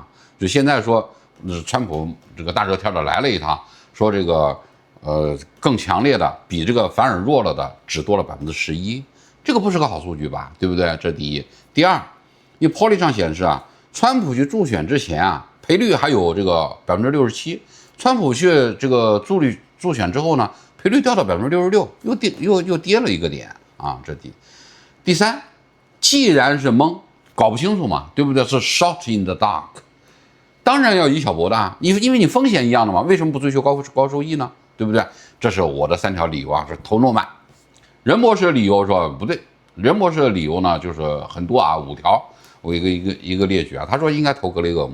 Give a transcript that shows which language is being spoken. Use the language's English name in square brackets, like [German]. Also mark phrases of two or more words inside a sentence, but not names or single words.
[Chinese] 就現在說，川普這個大熱天的來了一趟，說這個更強烈的比這個反而弱了的只多了11%，這個不是個好數據吧？對不對？這第一。第二，你 Polly 上顯示啊，川普去助選之前啊，賠率還有這個67%，川普去這個助選之後呢，賠率掉到66%，又跌了1個點啊。這第三， 既然是蒙，搞不清楚嘛，对不对？是 [English] shot in the dark， [Chinese] 当然要以小博大，因为你風險一樣的嘛，為什麼不追求高收益呢？對不對？這是我的3條理由啊，是投諾曼。任博士的理由說不對，任博士的理由呢就是很多啊，5條，我一個列舉啊。他說應該投格雷厄姆。